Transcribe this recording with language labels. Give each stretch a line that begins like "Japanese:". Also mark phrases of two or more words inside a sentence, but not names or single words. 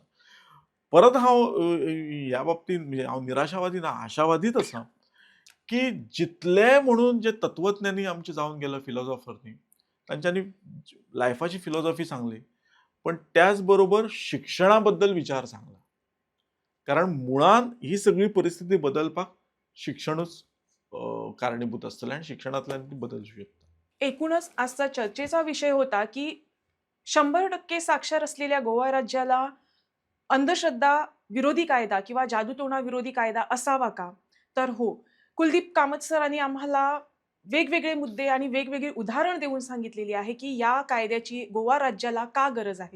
Konkani: परत हांव ह्या बाबतींत म्हणजे हांव निराशावादी ना, आशावादीच आसा की जितले म्हणून जे तत्वज्ञानी आमचे जावन गेले फिलॉसॉफर्नी तांच्यांनी लायफाची फिलॉसॉफी सांगली. पण त्याच बरोबर शिक्षणाबद्दल विचार सांगला. कारण मुळात ही सगळी परिस्थिती बदलपाक शिक्षणच कारणीभूत आसतलें आणि शिक्षणांतल्यान ती बदलची शकता.
Marathi: एकूणच आजचा चर्चेचा विषय होता की 100% साक्षर असलेल्या गोवा राज्याला अंधश्रद्धा विरोधी कायदा किंवा जादूटोणा विरोधी कायदा असावा का? तर हो, कुलदीप कामत सरांनी आम्हाला वेगवेगळे मुद्दे आणि वेगवेगळे उदाहरण देऊन सांगितलेली आहे की या कायद्याची गोवा राज्याला का गरज आहे.